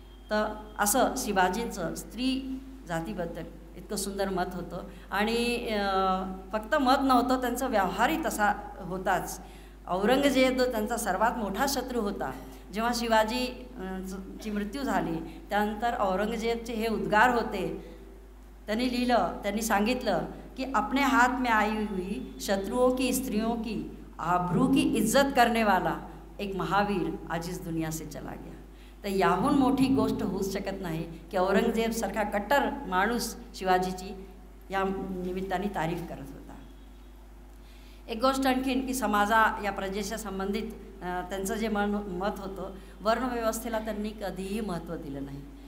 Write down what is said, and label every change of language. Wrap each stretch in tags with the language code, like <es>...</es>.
<mr>तर असं शिवाजींचं स्त्री जातीबद्दल इतकं सुंदर मत होतं आणि फक्त मत नव्हतं, त्यांचा व्यवहारही तसा होताच. औरंगजेब त्यांचा सर्वात मोठा शत्रू होता. जेव्हा शिवाजीची मृत्यू झाली त्यानंतर औरंगजेबचे हे उद्गार होते. त्यांनी सांगितलं की</mr> <hi>अपने हाथ में आई हुई शत्रुओं की स्त्रियों की आबरू की इज्जत करने वाला एक महावीर आज इस दुनिया से चला गया.</hi> <mr>तर याहून मोठी गोष्ट होऊच शकत नाही की औरंगजेबसारखा कट्टर माणूस शिवाजीची या निमित्ताने तारीफ करत होता. एक गोष्ट आणखीन की या प्रजेच्या संबंधित त्यांचं जे मत होतं, वर्णव्यवस्थेला त्यांनी कधीही महत्त्व दिलं नाही.</mr>